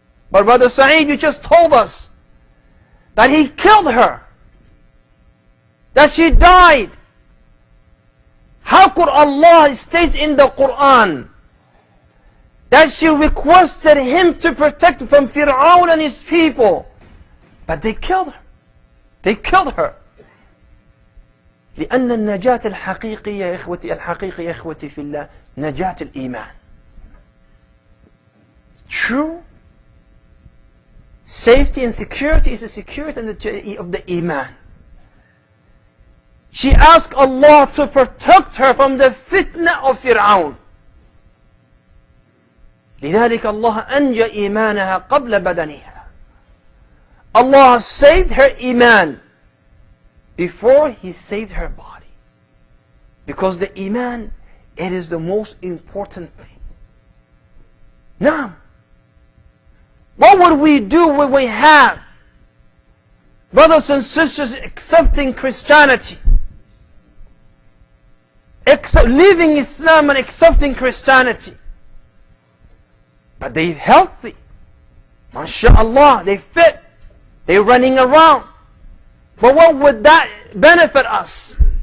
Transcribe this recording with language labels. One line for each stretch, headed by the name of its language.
English: But Brother Saeed, you just told us that he killed her, that she died. How could Allah state in the Quran that she requested him to protect from Fir'aun and his people? But they killed her. They killed her.
Arabic: لأن النجاة الحقيقية يا إخوتي في الله نجاة الإيمان.
English: True safety and security is the security of the Iman. She asked Allah to protect her from the fitna of Fir'aun.
Arabic: لذلك الله أنجى إيمانها قبل بدنها.
English: Allah saved her Iman before He saved her body. Because the Iman, it is the most important thing. Now, what would we do when we have brothers and sisters accepting Christianity, leaving Islam and accepting Christianity, but they're healthy, mashallah, they fit, they're running around, but what would that benefit us?